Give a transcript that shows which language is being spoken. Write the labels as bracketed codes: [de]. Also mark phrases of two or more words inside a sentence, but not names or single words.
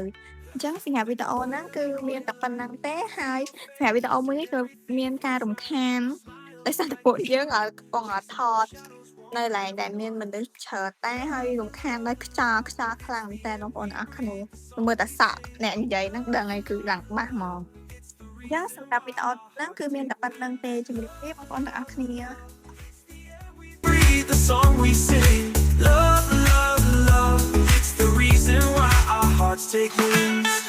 [km] អញ្ចឹងសញ្ញាវីដេអូហ្នឹងគឺមានតែប៉ុណ្្នឹងទេហើយសញ្ញាវីដេអូមួយនេះគឺមានការរំខានដោយសារតែពួកយើងកំពុងថតនៅឡែងដែលមានមនុស្សច្រើនតែហើយរំខានដោយខ្យល់ខ្លាំងមែនតើបងប្អូនអរគ្នាមើលតែសក់អ្នកនិយាយហ្នឹងដឹងហើយគឺឡើងបាសហ្មងអញ្ចឹងសម្រាប់វីដេអូហ្នឹងគឺមានតែប៉ុណ្្នឹងទេជំរាបលាបងប្អូនទាំងអស់គ្នា [en] The song we sing, love, love, love. It's the reason why our hearts take wing.